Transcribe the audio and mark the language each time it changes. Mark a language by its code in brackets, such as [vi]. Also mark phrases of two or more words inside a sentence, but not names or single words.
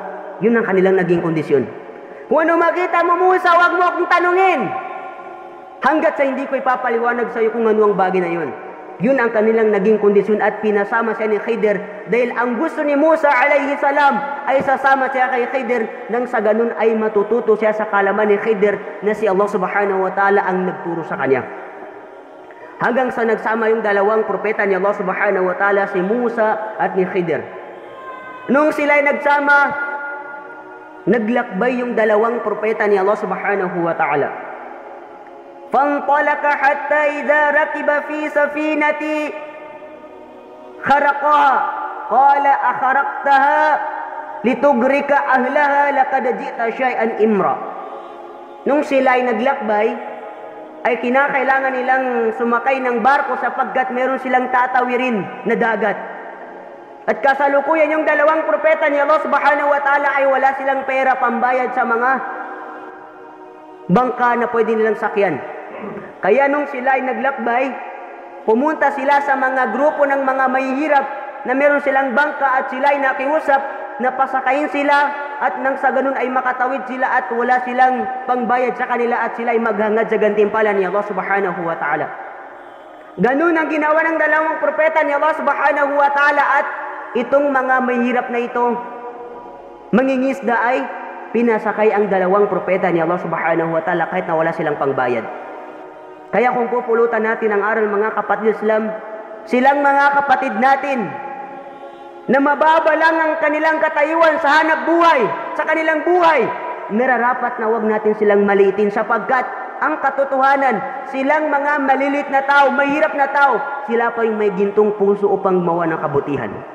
[tl] Yun ang kanilang naging kondisyon. Kung ano makita mo, Musa, huwag mo akong tanungin hanggat sa hindi ko ipapaliwanag sa iyo kung ano ang bagay na yun. Yun ang kanilang naging kondisyon at pinasama siya ni Khidir dahil ang gusto ni Musa [ar] عليه السلام [tl] ay sasama siya kay Khidir nang sa ganun ay matututo siya sa kalaman ni Khidir na si Allah [ar] سبحانه وتعالى [tl] ang nagturo sa kanya. Hanggang sa nagsama yung dalawang propeta ni Allah [ar] سبحانه وتعالى, [tl] si Musa at ni Khidir. Nung sila ay nagsama, naglakbay yung dalawang propeta ni Allah [ar] سبحانه وتعالى. فانطلق حتى إذا ركب في سفينة خرقها قال أخرقتها لتغرق أهلها لقد جئت شيئا إمرا. [tl] Nung sila ay naglakbay, ay kinakailangan nilang sumakay ng barko sapagkat meron silang tatawirin na dagat. At kasalukuyan yung dalawang propeta ni Allah [ar] سبحانه وتعالى [tl] ay wala silang pera pambayad sa mga bangka na pwede nilang sakyan. Kaya nung sila ay naglakbay, pumunta sila sa mga grupo ng mga mahihirap na meron silang bangka at sila ay nakiusap na pasakayin sila at nang sa ganun ay makatawid sila at wala silang pangbayad sa kanila at sila ay maghangad sa gantimpala ni Allah [ar] سبحانه وتعالى. [tl] Ganun ang ginawa ng dalawang propeta ni Allah [ar] سبحانه وتعالى [tl] at itong mga mahihirap na ito, mangingisda ay pinasakay ang dalawang propeta ni Allah [ar] سبحانه وتعالى [tl] kahit na wala silang pangbayad. Kaya kung pupulutan natin ang aral mga kapatid Islam, silang mga kapatid natin na mababa lang ang kanilang katayuan sa hanap buhay, sa kanilang buhay, nararapat na wag natin silang maliitin sapagkat ang katotohanan, silang mga malilit na tao, mahirap na tao, sila pa yung may gintong puso upang mawa ng kabutihan.